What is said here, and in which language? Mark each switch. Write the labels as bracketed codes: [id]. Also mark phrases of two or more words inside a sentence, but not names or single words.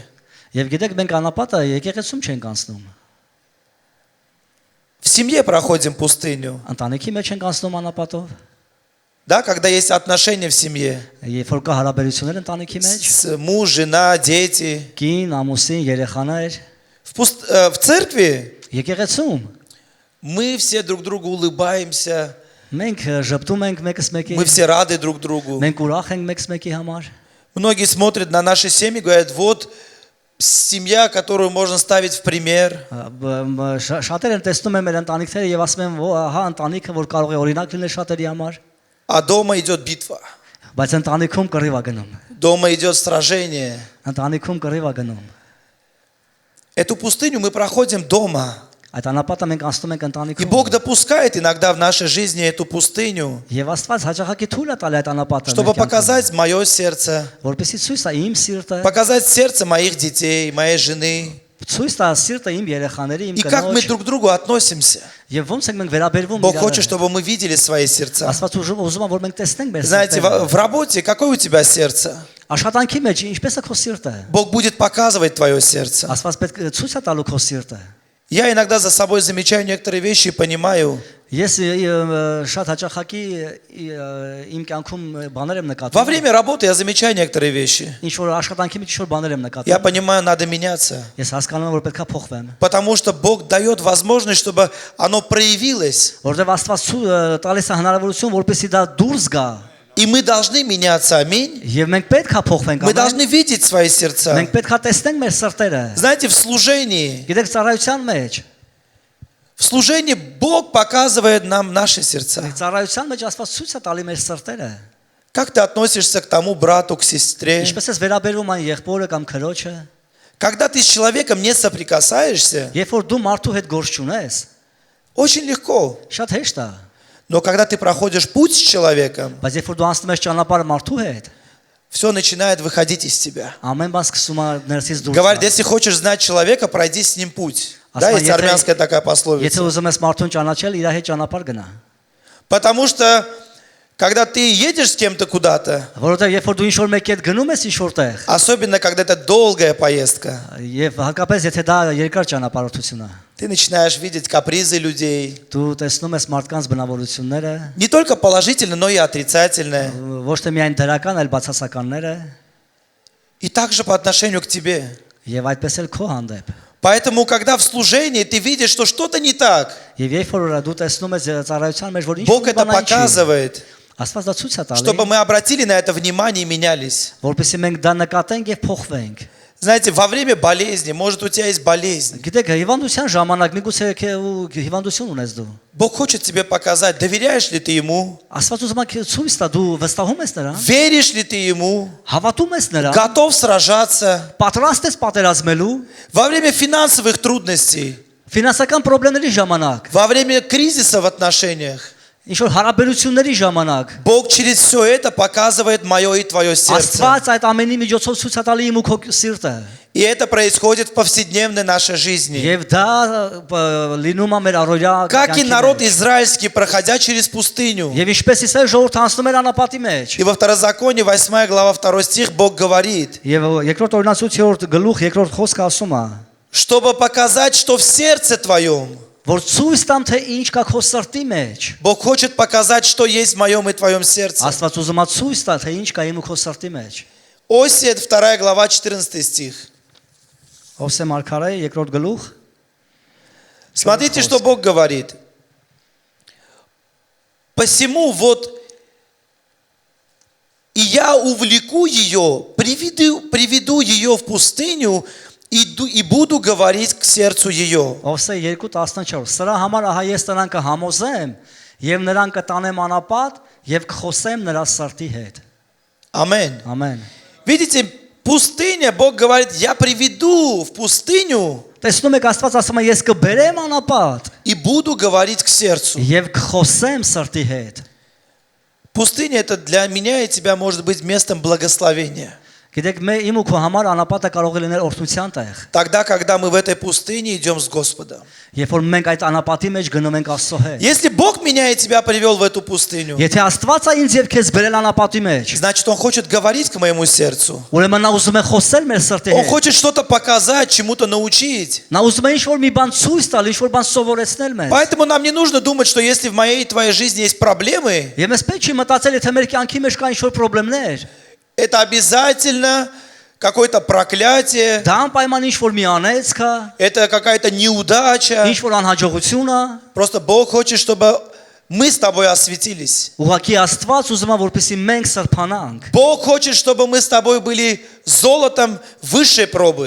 [hy] Եվ գիտեք, մենք անապատը եկեղեցում չենք անցնում։ [ru] В семье проходим пустыню. [hy] Ընտանիքի մեջ ենք անցնում անապատով։ [ru] Да, когда есть отношения в семье. [hy] Երբ որ կա հարաբերություններ ընտանիքի մեջ, [ru] Муж, жена, дети. [hy] կին, ամուսին, երեխաներ, [ru] В церкви [hy] եկեղեցում [ru] мы все друг другу улыбаемся. [hy] մենք ժպտում ենք մեկս մեկի, [ru] Мы все рады друг другу. [hy] մենք ուրախ ենք մեկս մեկի համար։ [ru] Многие смотрят на наши семьи и говорят, вот семья, которую можно ставить в пример. [hy] Շատեր են տեսնում են մեր ընտանիքները եւ ասում են, հա, ընտանիքը, որ կարող է օրինակ լինել շատերի համար, [ru] А дома идет битва. [hy] բայց ընտանիքում կռիվ է գնում։ [ru] Дома идет сражение. [hy] Ընտանիքում կռիվ է գնում։ [ru] Эту пустыню мы проходим дома. [hy] Այդ անապատը մենք անցնում ենք [ru] И [hy] ընտանիքում։ [ru] Бог допускает иногда в нашей жизни эту пустыню, [hy] Եվ Աստված հաջողակի թույլ է տալի այդ անապատը, [ru] чтобы показать мое сердце, [hy] որպեսզի ցույց տա իմ սիրտը, [ru] показать сердце моих детей, моей жены. [hy] ցույց տա սիրտը իմ երեխաների, իմ [ru] И как мы [hy] կնոջ, [ru] друг к другу относимся. [hy] եւ ոնց ենք մենք վերաբերվում [ru] Бог хочет, [hy] իրար։ [ru] чтобы мы видели свои сердца. [hy] Աստված ուզում է, որ մենք տեսնենք մեր [ru] Знаете, [hy] սիրտը։ [ru] в работе какое у тебя сердце? [hy] Աշխատանքի մեջ ինչպես է քո սիրտը։ [ru] Бог будет показывать твое сердце. [hy] Աստված պետք է ցույց է տալու քո սիրտը։ [ru] Я иногда за собой замечаю некоторые вещи и понимаю. [hy] Ես շատ հաճախակի իմ կյանքում բաներ եմ [ru] Во [hy] նկատում։ [ru] время работы я замечаю некоторые вещи. [hy] Ինչ որ աշխատանքի մեջ ինչ որ բաներ եմ նկատում։ [ru] Я понимаю, надо меняться. [hy] Ես հասկանում եմ, որ պետքա փոխվեմ։ [ru] Потому что Бог дает возможность, чтобы оно проявилось. [hy] Որովհետև Աստված տալիս է հնարավորություն, որպեսզի դա դուրս գա։ [ru] И мы должны меняться. Аминь. [hy] Եվ մենք պետքա փոխվենք, [ru] Мы [hy] ամեն։ [ru] должны видеть свои сердца. [hy] Մենք պետքա տեսնենք մեր սրտերը։ [ru] Знаете, в служении [hy] Գիտեք, ծառայության մեջ [ru] Бог показывает нам наши сердца. [hy] ծառայության մեջ Աստված ցույց է տալի մեր սրտերը։ [ru] Как ты относишься к тому брату, к сестре? [hy] Ինչպես ես վերաբերվում այն եղբորը կամ քրոջը։ [ru] Когда ты с человеком не соприкасаешься, [hy] Երբ որ дու մարդու հետ գործ չունես, [ru] очень легко. [hy] շատ հեշտ է։ [ru] Но когда ты проходишь путь с человеком, [hy] Բայց երբ որ дու անցնում ես ճանապարհը մարդու հետ, [ru] все начинает выходить из тебя. [hy] ամեն բան սկսում է ներսից դուրս [ru] Говорят, [hy] գալ։ [ru] если хочешь знать человека, пройди с ним путь. Да, [hy] Ասма, [ru] есть армянская такая [hy] Եթե [ru] пословица. [hy] ուզում ես մարդուն ճանաչել, իր հետ ճանապարհ գնա։ [ru] Потому что, когда ты едешь с кем-то куда-то, [hy] Որովհետև երբ որ դու ինչ-որ մեկի հետ гնում ես ինչ-որ տեղ, [ru] особенно когда это долгая поездка, [hy] եւ հակապես եթե դա երկար ճանապարհորդություն է, [ru] ты начинаешь видеть капризы людей. [hy] դու տեսնում ես մարդկանց բնավորությունները, [ru] Не только положительные, но и отрицательные. [hy] ոչ թե միայն դրական, այլ բացասականները, [ru] И также по отношению к тебе. [hy] եւ այդպես էլ քո հանդեպ։ [ru] Поэтому, когда в служении ты видишь, что что-то не так, [hy] Եվ երբ որ դու տեսնում ես ծառայության մեջ, որ [ru] Бог [hy] ինչ-որ [ru] это [hy] բան չի, [ru] показывает, [hy] Աստված դա ցույց է տալի, [ru] чтобы мы обратили на это внимание и менялись. [hy] որպեսզի մենք դա նկատենք եւ փոխվենք։ [ru] Знаете, во время болезни, может, у тебя есть болезнь. [hy] Գիտեք, հիվանդության ժամանակ միգուցե հիվանդություն ունես դու։ [ru] Бог хочет тебе показать, доверяешь ли ты Ему, [hy] Աստված ուզում է ցույց տա դու վստահում ես նրան, [ru] веришь ли ты Ему, [hy] հավատում ես նրան, [ru] готов сражаться. [hy] պատրաստ ես պատերազմելու [ru] Во время финансовых трудностей, [hy] ֆինանսական խնդիրների ժամանակ, [ru] во время кризиса в отношениях, [hy] ինչ որ հարաբերությունների ժամանակ, [ru] Бог через все это показывает мое и твое сердце. [hy] Աստված այդ ամենի միջոցով ցույց է տալի իմ ու քո սիրտը։ [ru] И это происходит в повседневной нашей жизни. [hy] Եվ դա լինում է մեր առօրյա [ru] Как и народ израильский, проходя через пустыню. [hy] Եվ ինչպես Իսրայել ժողովուրդը անցնում էր անապատի մեջ։ [ru] И во Второзаконии, 8 глава, 2 стих, Бог говорит, [hy] Եվ երկրորդ օրինացույց 3-րդ գլուխ 2-րդ խոսքը ասում է, [ru] чтобы показать, что в сердце твоем. [hy] որ ցույց տամ թե ինչ կա քո սրտի մեջ։ [ru] Бог хочет показать, что есть в моем и твоем сердце. [hy] Աստված ուզում է ցույց տա թե ինչ կա իմ ու քո սրտի մեջ։ [ru] Осия, 2 глава, 14 стих. [hy] Ովսե Մարգարե 2-րդ գլուխ։ [ru] Смотрите, что Бог говорит. Посему вот и я увлеку ее, приведу ее в пустыню и буду говорить к сердцу ее. [hy] Ովսե 2:14 Սրա համար ահա ես նրան կհամոզեմ եւ նրան կտանեմ անապատ եւ կխոսեմ նրա սրտի հետ։ [ru] Аминь. [hy] Ամեն։ [ru] Видите, пустыня, Бог говорит, я приведу в пустыню [hy] Տեսնում եք Աստված ասում է ես կբերեմ անապատ [ru] и буду говорить к сердцу. [hy] եւ կխոսեմ սրտի հետ։ [ru] Пустыня это для меня и тебя может быть местом благословения. [hy] Գիտեք, իմ ու քո համար անապատը կարող է լինել օրհնության տեղ։ [ru] Тогда, когда мы в этой пустыне идем с Господом. [hy] Երբ որ մենք այդ անապատի մեջ գնում ենք Աստծո հետ։ [ru] Если Бог меня и тебя привел в эту пустыню, [hy] Եթե Աստված է ինձ եւ քեզ բերել անապատի մեջ, [ru] значит, Он хочет говорить к моему сердцу. [hy] ուրեմն նա ուզում է խոսել մեր սրտի [ru] Он [hy] հետ։ [ru] хочет что-то показать, чему-то научить. [hy] Նա ուզում է ինչ-որ մի բան ցույց տալ, ինչ-որ бан սովորեցնել մեզ։ [ru] Поэтому нам не нужно думать, что если в моей и твоей жизни есть проблемы, [hy] Եվ ես պետք չի մտածել, եթե մեր կյանքի մեջ կա ինչ-որ խնդիրներ, [ru] это обязательно какое-то проклятие, [hy] դա անպայման ինչ-որ մի անեց կա, [ru] это какая-то неудача. [hy] ինչ-որ անհաջողություն է, [ru] Просто Бог хочет, чтобы мы с тобой осветились. [hy] ուղղակի Աստված ուզում է, որպեսզի մենք սրբանանք։ [ru] Бог хочет, чтобы мы с тобой были золотом высшей пробы.